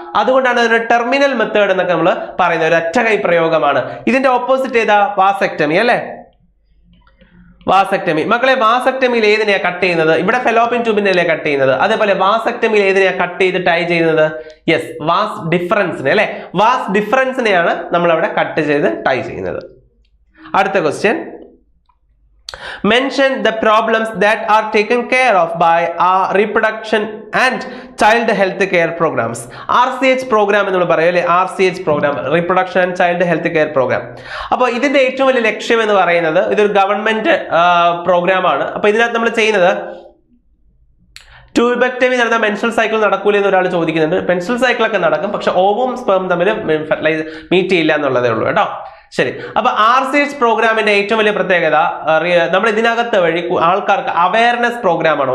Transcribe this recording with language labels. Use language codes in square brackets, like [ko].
[ml] അതുകൊണ്ടാണ് അതിന് terminal method എന്നൊക്കെ നമ്മൾ പറയുന്നത്. ഒരു ഒറ്റകൈ പ്രയോഗമാണ്. ഇതിന്റെ ഓപ്പോസിറ്റ് ഏതാ? വാസെക്ടമി അല്ലെ. വാസെക്ടമി മക്കളെ, വാസെക്ടമിയിൽ ഏതിനെയാ കട്ട് ചെയ്യുന്നത്? ഇവിടെ ഫെലോപ്പിയൻ ട്യൂബിനെ കട്ട് ചെയ്യുന്നത്. അതേപോലെ വാസെക്ടമിയിൽ ഏതിനെയാ കട്ട് ചെയ്ത് ടൈ ചെയ്യുന്നത്? യെസ്, വാസ് ഡിഫറൻസിനെ അല്ലെ. വാസ് ഡിഫറൻസിനെയാണ് നമ്മൾ അവിടെ കട്ട് ചെയ്ത് ടൈ ചെയ്യുന്നത്. അടുത്ത question. [en] Mention the problems that are taken care of by our reproduction and child health care programs. [ml] RCH program എന്ന് പറയും അല്ലേ. [en] RCH program, reproduction and child health care program. [ml] അപ്പോൾ ഇതിന്റെ ഏറ്റവും വലിയ ലക്ഷ്യം എന്ന് പറയുന്നത് ഇതൊരു ഗവൺമെന്റ് പ്രോഗ്രാം ആണ്. അപ്പോൾ ഇതിനകത്ത് നമ്മൾ ചെയ്യുന്നത് ട്യൂബക്ടമി നടന്ന മെൻസ്ട്രൽ സൈക്കിൾ നടക്കൂല എന്ന് ഒരാൾ ചോദിക്കുന്നുണ്ട്. മെൻസ്ട്രൽ സൈക്കിൾ ഒക്കെ നടക്കും, പക്ഷെ ഓവും സ്പേം തമ്മിൽ മീറ്റ് ചെയ്യില്ല എന്നുള്ളതേ ഉള്ളൂ കേട്ടോ. ശരി, അപ്പൊ RCH പ്രോഗ്രാമിന്റെ ഏറ്റവും വലിയ പ്രത്യേകത നമ്മൾ ഇതിനകത്ത് വഴി ആൾക്കാർക്ക് അവയർനെസ് പ്രോഗ്രാമാണ്.